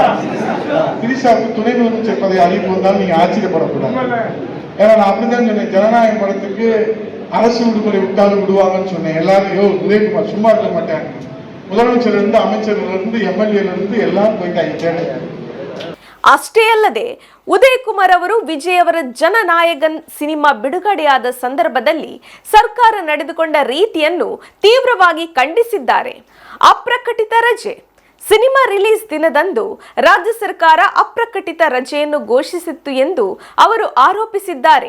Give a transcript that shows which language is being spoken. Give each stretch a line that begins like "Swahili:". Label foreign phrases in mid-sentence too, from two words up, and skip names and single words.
Tamil: திரிஷாவுக்கு துணை முதலமைச்சர் பதவி அறிவிப்பு வந்தாலும் நீங்க ஆச்சரியப்படக்கூடாது. ஏன்னா நான் அப்படிதான் சொன்னேன், ஜனநாயக படத்துக்கு அரசு விடுமுறை விட்டாலும் விடுவாங்கன்னு சொன்னேன். எல்லாரும் உதயகுமார் சும்மா இருக்க மாட்டேன். முதலமைச்சர்ல இருந்து அமைச்சர்ல இருந்து எம்எல்ஏல இருந்து எல்லாரும் போயிட்டாங்க.
Kannada: ಅಷ್ಟೇ ಅಲ್ಲದೆ ಉದಯ್ ಕುಮಾರ್ ಅವರು ವಿಜಯ್ ಅವರ ಜನನಾಯಕನ್ ಸಿನಿಮಾ ಬಿಡುಗಡೆಯಾದ ಸಂದರ್ಭದಲ್ಲಿ ಸರ್ಕಾರ ನಡೆದುಕೊಂಡ ರೀತಿಯನ್ನು ತೀವ್ರವಾಗಿ ಖಂಡಿಸಿದ್ದಾರೆ. ಅಪ್ರಕಟಿತ ರಜೆ ಸಿನಿಮಾ ರಿಲೀಸ್ ದಿನದಂದು ರಾಜ್ಯ ಸರ್ಕಾರ ಅಪ್ರಕಟಿತ ರಜೆಯನ್ನು ಘೋಷಿಸಿತ್ತು ಎಂದು ಅವರು ಆರೋಪಿಸಿದ್ದಾರೆ.